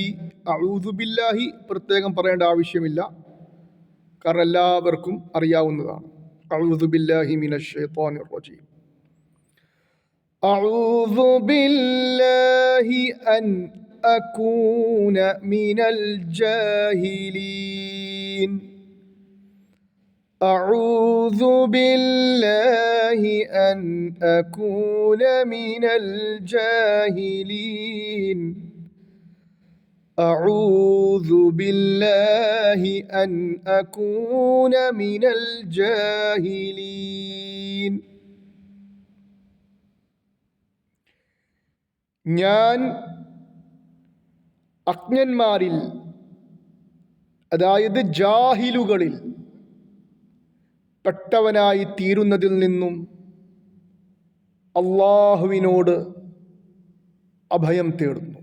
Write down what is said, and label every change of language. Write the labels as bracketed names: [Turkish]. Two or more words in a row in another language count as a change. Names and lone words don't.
[Arabic] أعوذ بالله [Malayalam] പ്രത്യേകം പറയേണ്ട ആവശ്യമില്ല, കാരണം എല്ലാവർക്കും അറിയാവുന്നതാണ്. [Arabic] أعوذ بالله من الشيطان الرجيم أعوذ بالله أن أكون من الجاهلين. أعوذ بالله أن أكون من الجاهلين. أعوذ بالله أن أكون من الجاهلين. [Malayalam] ഞാൻ അജ്ഞന്മാരിൽ, അതായത് ജാഹിലുകളിൽ പെട്ടവനായി തീരുന്നതിൽ നിന്നും അള്ളാഹുവിനോട് അഭയം തേടുന്നു.